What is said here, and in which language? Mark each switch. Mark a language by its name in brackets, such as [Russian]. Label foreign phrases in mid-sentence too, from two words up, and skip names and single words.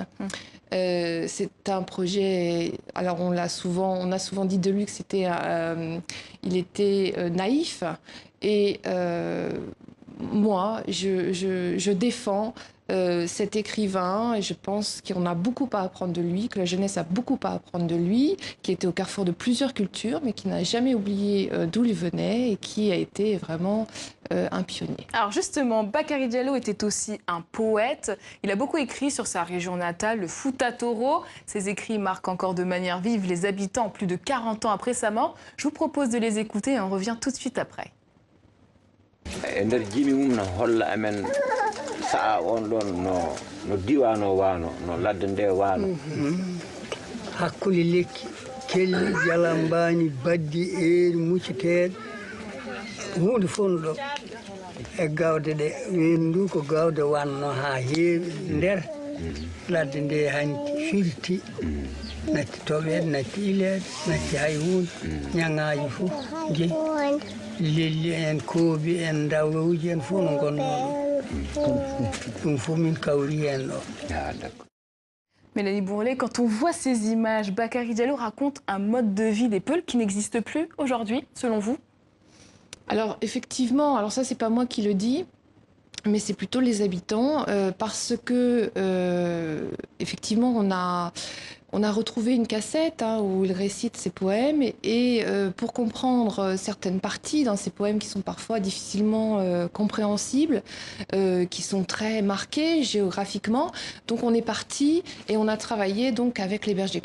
[French] C'est un projet, alors on a souvent dit de lui que c'était, il était naïf, et moi, je défends cet écrivain, et je pense qu'on a beaucoup à apprendre de lui, que la jeunesse a beaucoup à apprendre de lui, qui était au carrefour de plusieurs cultures, mais qui n'a jamais oublié d'où il venait et qui a été vraiment un pionnier. Alors justement, Bakary Diallo était aussi un poète. Il a beaucoup écrit sur sa région natale, le Fouta Toro. Ses écrits marquent encore de manière vive les habitants plus de 40 ans après sa mort. Je vous propose de les écouter et on revient tout de suite après. [Fula] sa'a on ɗon no diwan o wano no ladde nde wano hakkude lekki kelli jalambani baddi eeri mucceteɗe hunde fof no ɗo e gawde ɗe wendu ko gawde wanno ha heewi nder ladde nde hanki firti natti toɓeɗe natti ileɗe natti hay hunde ñagaji fof jeeyi lelli en koobi en dawlowuji en fof no gonno [French] Mélanie Bourlet, quand on voit ces images, Bakary Diallo raconte un mode de vie des Peuls qui n'existe plus aujourd'hui, selon vous? Alors effectivement, alors ça c'est pas moi qui le dis, mais c'est plutôt les habitants, parce que effectivement on a retrouvé une cassette où il récite ses poèmes, et pour comprendre certaines parties dans ces poèmes qui sont parfois difficilement compréhensibles, qui sont très marqués géographiquement, donc on est parti et on a travaillé donc avec les bergers.